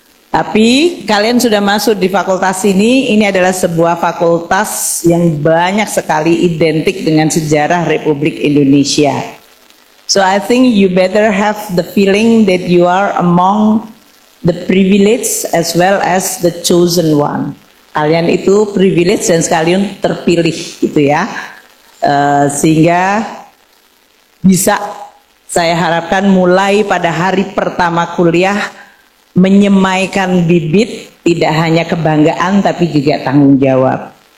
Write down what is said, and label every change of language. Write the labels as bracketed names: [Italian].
[Indonesian] Tapi kalian sudah masuk di fakultas ini adalah sebuah fakultas yang banyak sekali identik dengan sejarah Republik Indonesia. [English] So I think you better have the feeling that you are among the privileged as well as the chosen one. [Indonesian] Kalian itu privilege dan sekalian terpilih gitu ya. Sehingga bisa saya harapkan mulai pada hari pertama kuliah menyemaikan bibit, tidak hanya kebanggaan tapi juga tanggung jawab.